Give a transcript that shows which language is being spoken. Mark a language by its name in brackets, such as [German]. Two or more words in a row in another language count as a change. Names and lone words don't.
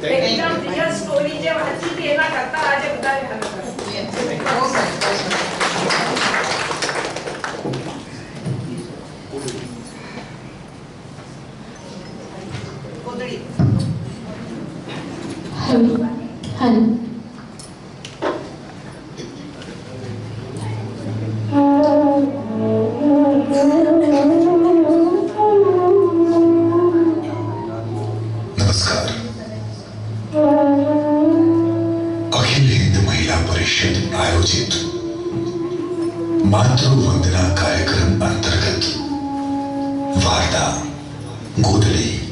[Gujarati] એકદમ રિયલ સ્ટોરી જે વાંચી હતી એના કરતા આજે બધા યાદ કરે. બહુ સરસ, બહુ સરસ. કોદળી. હેલો હેલો [Hindi] नमस्कार. अखिल हिंद महिला परिषद आयोजित मातृ वंदना कार्यक्रम अंतर्गत वार्ता गोदड़ी